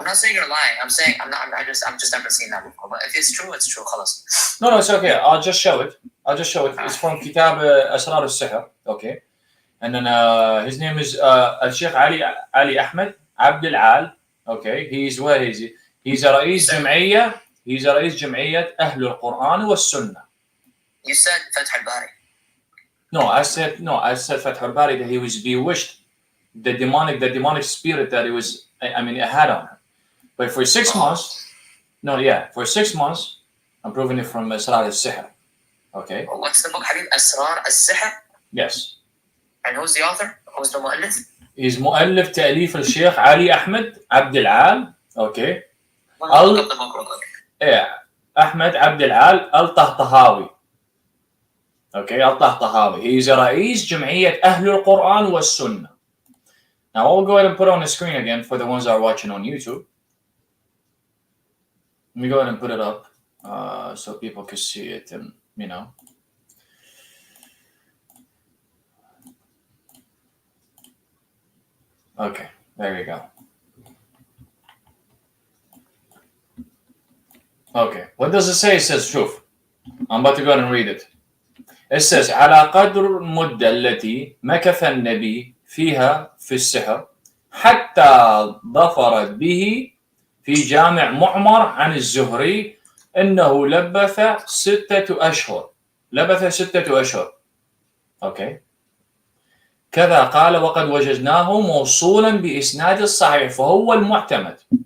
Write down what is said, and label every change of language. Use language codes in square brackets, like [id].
[en] I'm not saying you're lying. I'm saying I'm not. I'm just never seen that before. But if it's true, it's true. Khalas. No, it's okay. I'll just show it. It's from Kitab Asrar al-Sihr. Okay. And then his name is Al-Sheikh Ali Ahmed Abdul Al. Okay. Where is he? He's a [ar] رئيس جمعية. [en] He's a [ar] رئيس جمعية أهل القرآن والسنة. [en] You said Fath al-Bari. No, I said Fath al-Bari, that he was bewitched. The demonic spirit that it had on him. But for 6 months, for 6 months, I'm proving it from Asrar al-Sihr. Okay. What's the book, Habib? Asrar al-Sihr? Yes. And who's the author? Who's the mu'allif? He's mu'allif ta'lif al-Sheikh Ali Ahmed Abdul Al. Okay. Look up the book real quick. Yeah. [ar] أحمد عبد العال الطهطهاوي. [en] Okay, الطهطهاوي. He is [ar] رئيس جمعية أهل القرآن والسنة. [en] Now I'll go ahead and put it on the screen again for the ones that are watching on YouTube. Let me go ahead and put it up so people can see it and, you know. Okay, there you go. Okay, what does it say? It says, [ar] شوف. [en] I'm about to go ahead and read it. It says, [ar] على قدر المدة التي مكث النبي فيها في السحر حتى ظفرت به في جامع معمر عن الزهري إنه لبث 6 أشهر. لبث 6 أشهر. أوكي. كذا قال وقد وجدناه موصولا بإسناد الصحيح فهو المعتمد.